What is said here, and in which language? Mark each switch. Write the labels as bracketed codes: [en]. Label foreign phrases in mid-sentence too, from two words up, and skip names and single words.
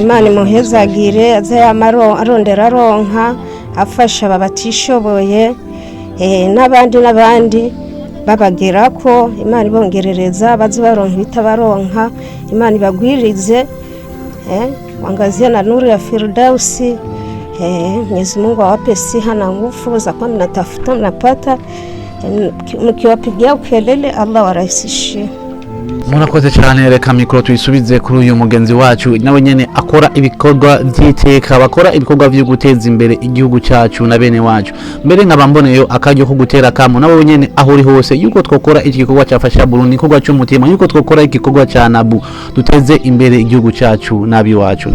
[rn] Imana imuhezagire aze arondera aronka afasha abatishoboye n'abandi babagira ko Imana ibongerereza bazi baronka bitabaronka Imana ibagwirize [sw] wangazia na nuru ya Firdausi. Mwenyezi Mungu awape siha na nguvu za kwa mnatafuta mnapata, mkiwapigia ukelele Allah warahisishie. [rn] Murakoze cyane, reka mikoro tuyisubize kuri uyu mugenzi wacu nawe nyene akora ibikorwa by'iteka, bakora ibikorwa byo guteza imbere igihugu cyacu na bene wacu. Mbere nkabamboneyo akajyo ko gutera kamo nawe nyene aho uri hose yuko twokora iki gikorwa cyafasha Burundi, igikorwa cy'umutima, yuko twokora iki gikorwa cya Nabu duteze imbere igihugu cyacu nabi wacu.